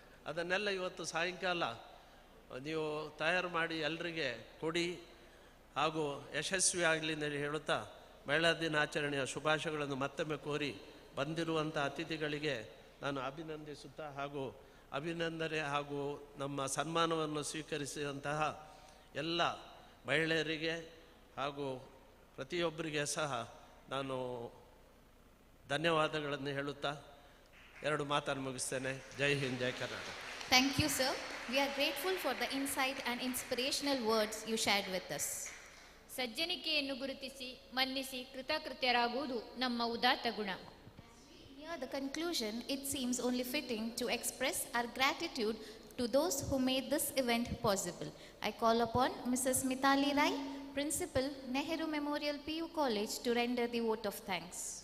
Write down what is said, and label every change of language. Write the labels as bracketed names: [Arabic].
[Kannada] ಅದನ್ನೆಲ್ಲ ಇವತ್ತು ಸಾಯಂಕಾಲ ನೀವು ತಯಾರು ಮಾಡಿ ಎಲ್ಲರಿಗೆ ಕೊಡಿ ಹಾಗೂ ಯಶಸ್ವಿ ಆಗಲಿ ಅಂತ ಹೇಳುತ್ತಾ ಮಹಿಳಾ ದಿನಾಚರಣೆಯ ಶುಭಾಶಯಗಳನ್ನು ಮತ್ತೊಮ್ಮೆ ಕೋರಿ ಬಂದಿರುವಂಥ ಅತಿಥಿಗಳಿಗೆ ನಾನು ಅಭಿನಂದಿಸುತ್ತಾ ಹಾಗೂ ಅಭಿನಂದನೆ ಹಾಗೂ ನಮ್ಮ ಸನ್ಮಾನವನ್ನು ಸ್ವೀಕರಿಸಿದಂತಹ ಎಲ್ಲ ಮಹಿಳೆಯರಿಗೆ ಹಾಗೂ ಪ್ರತಿಯೊಬ್ಬರಿಗೆ ಸಹ ನಾನು ಧನ್ಯವಾದಗಳನ್ನು ಹೇಳುತ್ತಾ 2 ಮಾತನ್ನು ಮುಗಿಸ್ತೇನೆ. ಜೈ ಹಿಂದ್, ಜೈ Karnataka. [English] Thank you, sir. We are grateful for the insight and inspirational words you shared with us. [Kannada] ಸಜ್ಜನಿಕೆಯನ್ನು ಗುರುತಿಸಿ ಮನ್ನಿಸಿ ಕೃತಕೃತ್ಯರಾಗುವುದು ನಮ್ಮ ಉದಾತ್ತ ಗುಣ. [English] Near the conclusion, it seems only fitting to express our gratitude to those who made this event possible. I call upon Mrs. Mitali Rai, Principal, Nehru Memorial PU College, to render the vote of thanks.